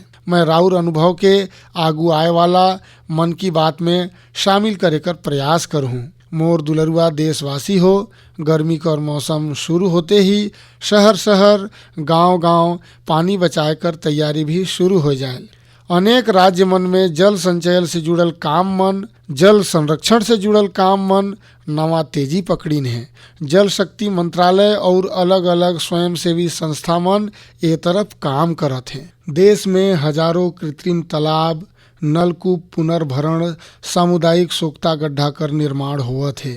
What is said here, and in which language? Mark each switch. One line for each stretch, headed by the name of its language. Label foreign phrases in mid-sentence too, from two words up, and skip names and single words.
Chhattisgarhi: मैं राउर अनुभव के आगू आए वाला मन की बात में शामिल करे कर प्रयास करूँ। मोर दुलरुआ देशवासी हो, गर्मी कर मौसम शुरू होते ही शहर शहर गांव गांव पानी बचाए कर तैयारी भी शुरू हो जाए। अनेक राज्य मन में जल संचयन से जुड़ल काम मन, जल संरक्षण से जुड़ल काम मन नवा तेजी पकड़ीन है। जल शक्ति मंत्रालय और अलग अलग स्वयंसेवी संस्था मन ए तरफ काम करत हैं। देश में हजारों कृत्रिम तालाब, नलकूप पुनर्भरण, सामुदायिक सोख्ता गड्ढा कर निर्माण होवत है।